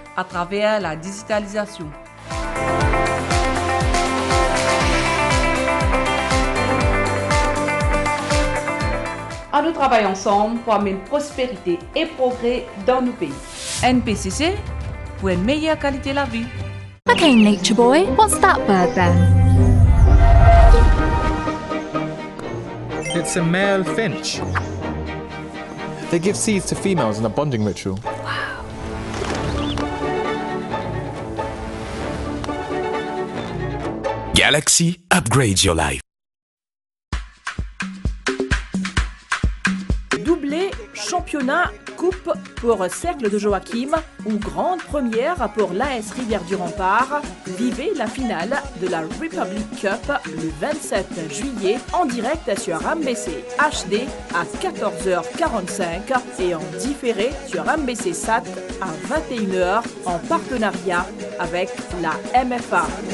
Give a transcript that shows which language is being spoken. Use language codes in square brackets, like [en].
[fr] à travers la digitalisation. À nous travailler ensemble pour amener prospérité et progrès dans nos pays. NPCC pour une meilleure qualité de la vie. [en] Okay, Nature Boy, what's that bird then? It's a male finch. They give seeds to females in a bonding ritual. Galaxy upgrades your life. [fr] Doublé, championnat, coupe pour Cercle de Joachim ou grande première pour l'AS Rivière du Rempart. Vivez la finale de la Republic Cup le 27 juillet en direct sur MBC HD à 14h45 et en différé sur MBC Sat à 21h en partenariat avec la MFA.